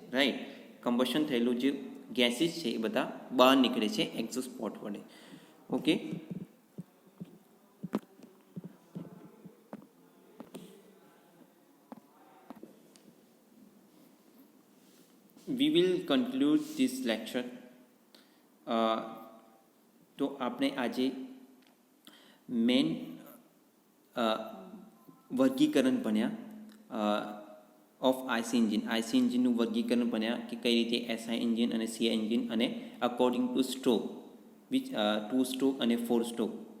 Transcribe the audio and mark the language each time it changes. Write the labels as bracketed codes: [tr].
[gu] Right, combustion થયેલું જે gases છે એ બધા બહાર નીકળે છે એક્ઝોસ્ટ પોર્ટ વડે. [en] Okay, we will conclude this lecture. [gu] તો આપણે આજે મેન વર્ગીકરણ ભણ્યા ઓફ આઈસી એન્જિનનું વર્ગીકરણ ભણ્યા કે કઈ રીતે એસઆઈ એન્જિન અને સીઆઈ એન્જિન અને [en] according to stroke, which [gu] 2 stroke અને 4 સ્ટ્રોક.